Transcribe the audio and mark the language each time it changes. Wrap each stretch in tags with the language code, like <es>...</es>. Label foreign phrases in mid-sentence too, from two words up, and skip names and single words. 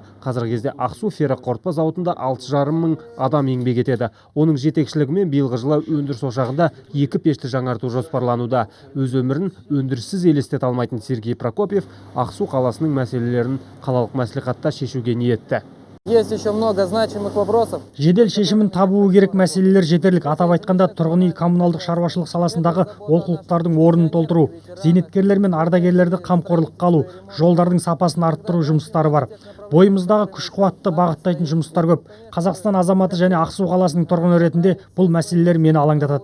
<kk>Қазіргі кезде Ақсу ферроқорытпа зауытында 6,5 мың адам еңбек етеді. Оның жетекшілігімен биылғы жылы өндіріс ошағында 2 пешті жаңарту жоспарлануда. Өз өмірін өндіріссіз елестете алмайтын Сергей Прокопьев Ақсу қаласының мәселелерін қалалық мәслихатта шешуге ниетті.</kk> <ru>Есть еще много значимых вопросов.</ru> <kk>Жедел шешімін табуы керек мәселелер жетерлік. Атап айтқанда тұрғын үй коммуналдық шаруашылық саласындағы олқылықтардың орнын толтыру, зейнеткерлер мен ардагерлерді қамқорлыққа алу, жолдардың сапасын арттыру жұмыстары бар. Бойымыздағы күш-қуатты бағыттайтын жұмыстар көп. Қазақстан азаматы және Ақсу қаласының тұрғыны ретінде бұл мәселелер мені алаңдатады.</kk>